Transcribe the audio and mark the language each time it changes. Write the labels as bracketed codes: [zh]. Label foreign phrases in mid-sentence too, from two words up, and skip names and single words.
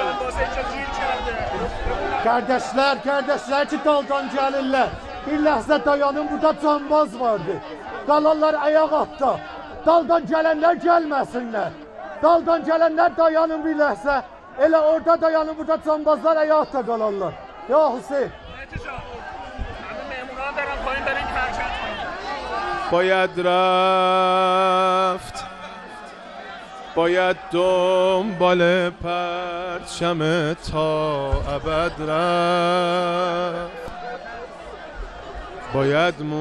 [az] Kardeşler ki daldan gəlirlər. Bir ləhzə dayanın, burada cambaz vardı. Qalanlar ayaq atda. Daldan gələnlər gəlməsinlər. Daldan gələnlər dayanın bir ləhzə. Elə orada dayanın, burada cambazlar ayaq atda qalanlar. Ya Hüseyin. [fa] باید رفت باید دنبال پرچم تا ابد رفت باید